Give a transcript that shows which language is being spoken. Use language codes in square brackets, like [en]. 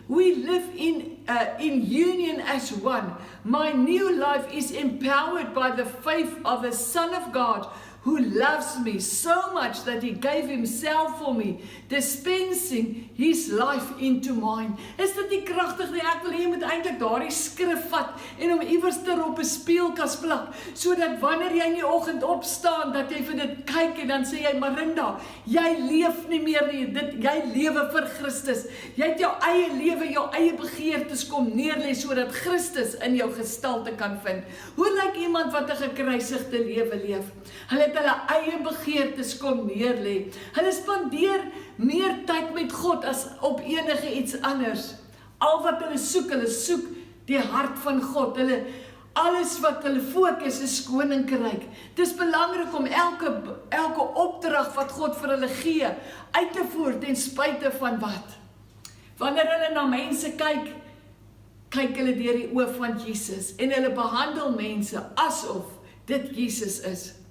[en] We live in union as one. My new life is empowered by the faith of the Son of God, who loves me so much that he gave himself for me, dispensing his life into mine. [af] Is dit nie kragtig nie? Ek wil hê jy moet eintlik daardie skrif vat en hom iewers ter op 'n speelkas plak, sodat wanneer jy in die oggend opstaan, dat jy vir dit kyk en dan sê jy, Marinda, jy leef nie meer nie, jy lewe vir Christus. Jy het jou eie lewe, jou eie begeertes kom neerlê, sodat Christus in jou gestalte kan vind. Hoe lyk iemand wat 'n gekruisigde lewe leef? Hulle het hulle eie begeertes kom neerlê. Hulle spandeer meer tyd met God as op enige iets anders. Al wat hulle soek die hart van God. Alles wat hulle fokus is koninkryk. Dis belangrik om elke opdrag wat God vir hulle gee, uit te voer ten spyte van wat. Wanneer hulle na mense kyk hulle deur die oë van Jesus en hulle behandel mense asof dit Jesus is.